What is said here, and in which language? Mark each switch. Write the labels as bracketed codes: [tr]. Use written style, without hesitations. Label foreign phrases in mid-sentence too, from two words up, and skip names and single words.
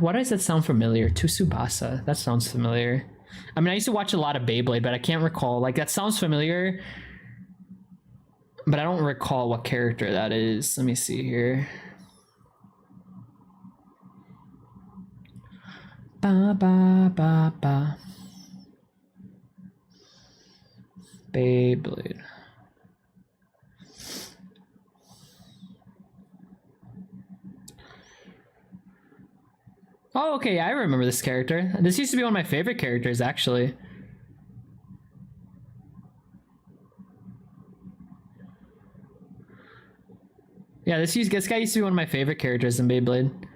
[en] Why does that sound familiar? Tsubasa, that sounds familiar. I mean, I used to watch a lot of Beyblade, but I can't recall. Like, that sounds familiar, but I don't recall what character that is. Let me see here. Ba ba ba ba. Beyblade. Oh, okay, I remember this character. This used to be one of my favorite characters, actually. Yeah, this guy used to be one of my favorite characters in Beyblade.